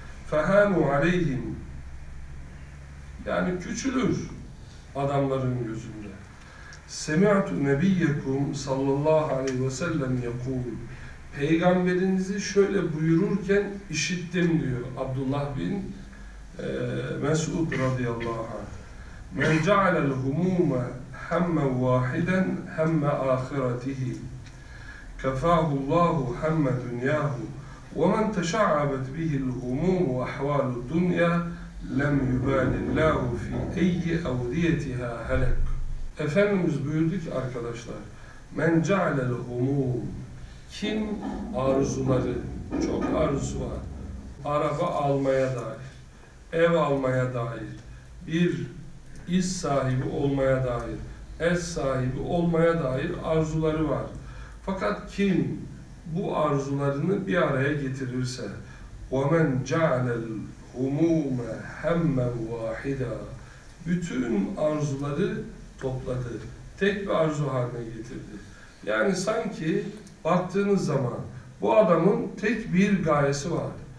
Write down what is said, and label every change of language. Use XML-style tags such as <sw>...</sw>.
<ar>فَهَانُوا عَلَيْهِمْ</ar> <tr>Yani küçülür adamların gözünde.</tr> <ar>سَمِعْتُ نَبِيَّكُمْ صَلَّى اللّٰهُ عَلَيْهِ وَسَلَّمْ يَقُولُ</ar> <tr>Peygamberinizi şöyle buyururken işittim diyor Abdullah bin Mes'ud radıyallahu anh.</tr> <ar>مَنْ جَعَلَ الْهُمُومَ هَمَّ وَاحِدًا هَمَّ آخِرَتِهِ كَفَاهُ اللّٰهُ هَمَّ دُنْيَاهُ وَمَنْ تَشَعَّبَتْ بِهِ الْهُمُومُ وَأَحْوَالُ الدُّنْيَا لَمْ يُبَالِ اللّٰهُ فِي اَيِّ اَوْدِيَتِهَا هَلَكُ</ar> <tr>Efendimiz buyurdu ki arkadaşlar,</tr> <ar>مَنْ جَعَلَ الْهُمُومُ</ar> <tr>Kim arzuları, çok arzu var, araba almaya dair, ev almaya dair, bir iş sahibi olmaya dair, ev sahibi olmaya dair arzuları var. Fakat kim bu arzularını bir araya getirirse,</tr> <ar>وَمَنْ جَعَلَ الْهُمُومَ هَمَّ وَاحِدًا</ar> <tr>Bütün arzuları topladı, tek bir arzu haline getirdi. Yani sanki baktığınız zaman bu adamın tek bir gayesi var.</tr>